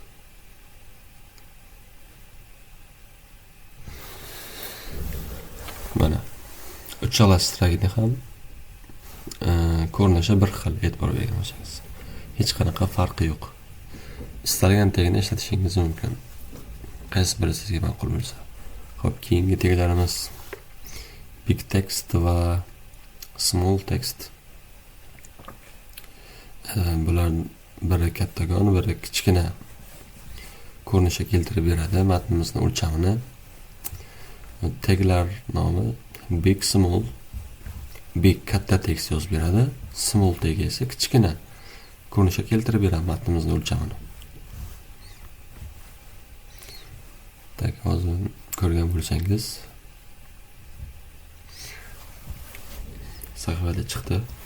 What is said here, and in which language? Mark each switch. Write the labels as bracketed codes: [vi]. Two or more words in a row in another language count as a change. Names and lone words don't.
[uz] Mana uchala strike'ni ham ko'rinishi bir xil, e'tibor bergan bo'lsangiz. Hech qanaqa farqi yo'q. Istalgan tegini ishlatishingiz mumkin. Qaysi biri sizga ma'qul bo'lsa. Xo'p, keyingi teglarimiz [en] big text [uz] va [en] small text. [uz] Bular biri kattagon, biri kichkina ko'rinishga keltirib beradi matnimizni o'lchamini. Teglar nomi big, small. Big katta tekst yozib beradi, small tegi esa kichkina ko'rinishga keltirib beradi matnimizni o'lchamini. Tak, hozir ko'rgan bo'lsangiz sahifada chiqdi.